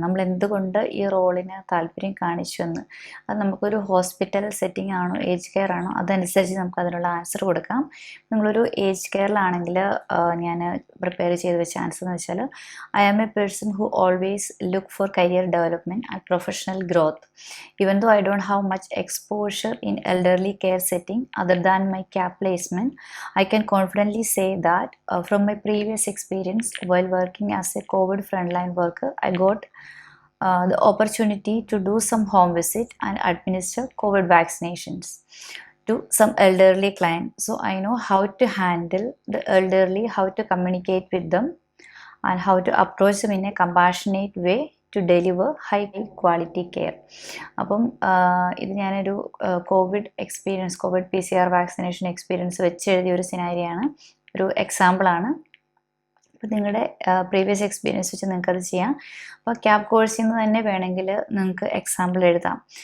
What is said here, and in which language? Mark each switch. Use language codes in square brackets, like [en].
[ml] നമ്മൾ എന്തുകൊണ്ട് ഈ റോളിന് താല്പര്യം കാണിച്ചു എന്ന്. അത് നമുക്കൊരു ഹോസ്പിറ്റൽ സെറ്റിംഗ് ആണോ ഏജ് കെയർ ആണോ അതനുസരിച്ച് നമുക്ക് അതിനുള്ള ആൻസർ കൊടുക്കാം. നിങ്ങളൊരു ഏജ് കെയറിലാണെങ്കിൽ ഞാൻ പ്രിപ്പയർ ചെയ്ത് വെച്ച ആൻസർ എന്ന് വെച്ചാൽ [en] I am a person who always look for career development and professional growth. Even though I don't have much exposure in elderly care setting other than my cap placement, I can confidently say that from my previous experience while working as a COVID frontline worker, I got the opportunity to do some home visit and administer COVID vaccinations to some elderly clients. So I know how to handle the elderly, how to communicate with them, and how to approach them in a compassionate way to deliver high quality care. [ml] അപ്പം ഇത് ഞാനൊരു Covid PCR vaccination experience വെച്ച് എഴുതിയ ഒരു സിനാരിയാണ്, ഒരു എക്സാമ്പിളാണ്. അപ്പോൾ നിങ്ങളുടെ പ്രീവിയസ് എക്സ്പീരിയൻസ് വെച്ച് നിങ്ങൾക്കത് ചെയ്യാം. അപ്പോൾ ക്യാപ് കോഴ്സിൽ നിന്ന് തന്നെ വേണമെങ്കിൽ നിങ്ങൾക്ക് എക്സാമ്പിൾ എഴുതാം.